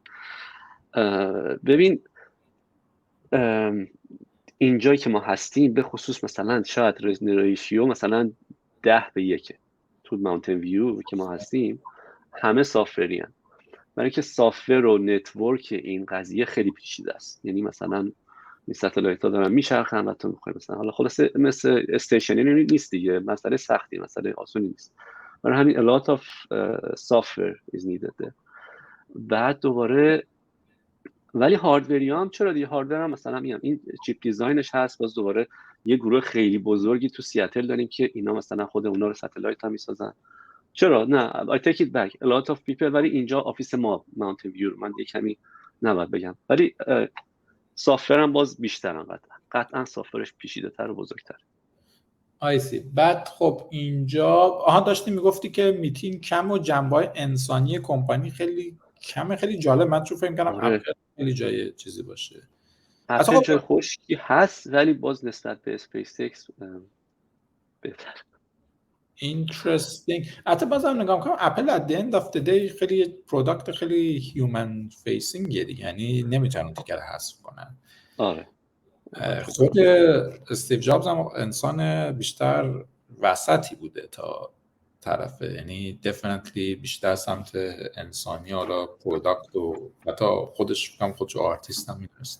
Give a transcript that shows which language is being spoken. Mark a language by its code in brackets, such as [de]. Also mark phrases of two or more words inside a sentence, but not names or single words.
[fa] ببین اینجایی که ما هستیم به خصوص مثلا شاید ریشیو مثلا 10:1 تو ماونتن ویو که ما هستیم همه سافتوری ان، برای اینکه سافتور و نتورک این قضیه خیلی پیچیده است. یعنی مثلا این ستلایت ها دارن میچرخن و تو میخوای مثلا، حالا خلاصه مثل استیشنری نیست دیگه، مسئله سختی، مسئله آسونی نیست، برای همین [en] a lot of software is needed. [fa] بعد دوباره ولی هاردوری هم چرا دیگه، هاردور هم مثلا میگم این [en] chip design [fa] هست، باز دوباره یه گروه خیلی بزرگی تو سیاتل داریم که اینا مثلا خود اونا رو ستلایت هم میسازن. چرا نه [en] I take it back a lot of people، [fa] ولی اینجا آفیس ما ماونتن ویو من یه کمی نباید بگم، ولی سافتور هم باز بیشترن، قطعا سافتورش پیچیده‌تر و بزرگتر. [en] I see. [fa] بعد خب اینجا داشتی میگفتی که میتینگ کم و جنبه‌های انسانی کمپانی خیلی کمه. خیلی جالب. من چون فکر کردم اپل خیلی جای چیزی باشه. اپل جای خوشی هست ولی باز نسبت به اسپیس ایکس بهتر. اینترستینگ. حتی بازم نگاه کنم اپل [en] at the end of the day [fa] خیلی پروداکت خیلی [en] human facing [fa] دیگه، یعنی نمیتونن دیگه حذف کنن. آره خود استیو جابز هم انسان بیشتر وسطی بوده تا طرفه، یعنی definitely بیشتر سمت انسانی، حالا پروداکت و حتی خودش آرتیست هم میدونسته.